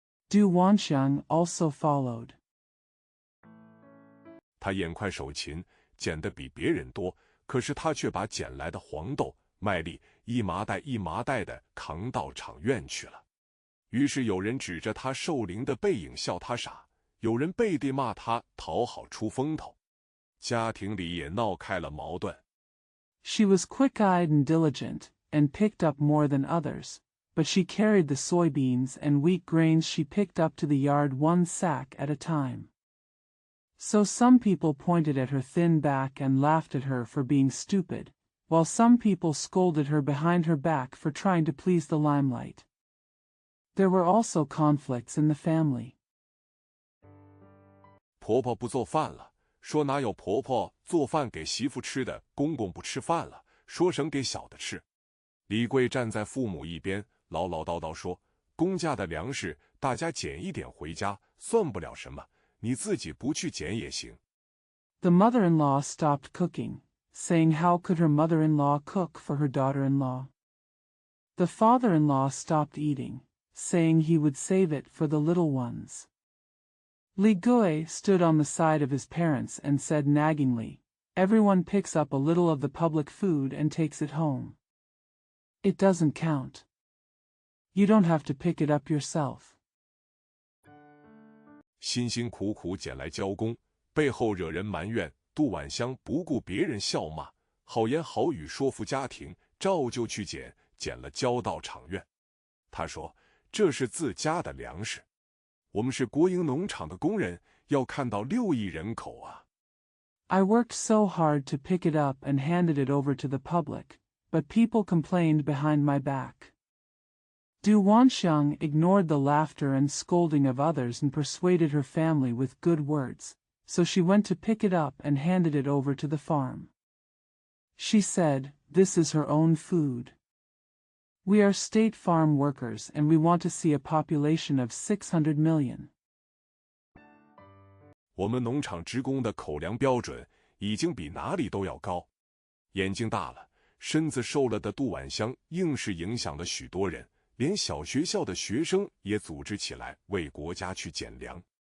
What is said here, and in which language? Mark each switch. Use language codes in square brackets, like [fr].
[en] Du Wanxiang also followed. [zh] 他眼快手勤，捡得比别人多，可是他却把捡来的黄豆、麦粒一麻袋一麻袋的扛到场院去了。于是有人指着他受凌的背影笑他傻，有人背地骂他讨好出风头，家庭里也闹开了矛盾。 [en] She was quick-eyed and diligent, and picked up more than others, but she carried the soybeans and wheat grains she picked up to the yard one sack at a time. So some people pointed at her thin back and laughed at her for being stupid, while some people scolded her behind her back for trying to please the limelight. There were also conflicts in the family. [zh] 婆婆不做饭了，说哪有婆婆做饭给媳妇吃的，公公不吃饭了，说省给小的吃。李贵站在父母一边，唠唠叨叨说，公家的粮食大家捡一点回家，算不了什么，你自己不去捡也行。 [en] The mother-in-law stopped cooking, saying how could her mother-in-law cook for her daughter-in-law? The father-in-law stopped eating, saying he would save it for the little ones. Li Gui stood on the side of his parents and said naggingly, everyone picks up a little of the public food and takes it home. It doesn't count. You don't have to pick it up yourself. [zh] 辛辛苦苦捡来交工，背后惹人埋怨，杜婉香不顾别人笑骂，好言好语说服家庭，照旧去捡，捡了交到场院。他说，这是自家的粮食，我们是国营农场的工人，要看到6亿人口啊。 [en] I worked so hard to pick it up and handed it over to the public, but people complained behind my back. Du Wanxiang ignored the laughter and scolding of others and persuaded her family with good words, so she went to pick it up and handed it over to the farm. She said, this is her own food. We are state farm workers and we want to see a population of 600 million. [zh] 我们农场职工的口粮标准已经比哪里都要高。眼睛大了，身子瘦了的杜婉香硬是影响了许多人，连小学校的学生也组织起来为国家去捡粮。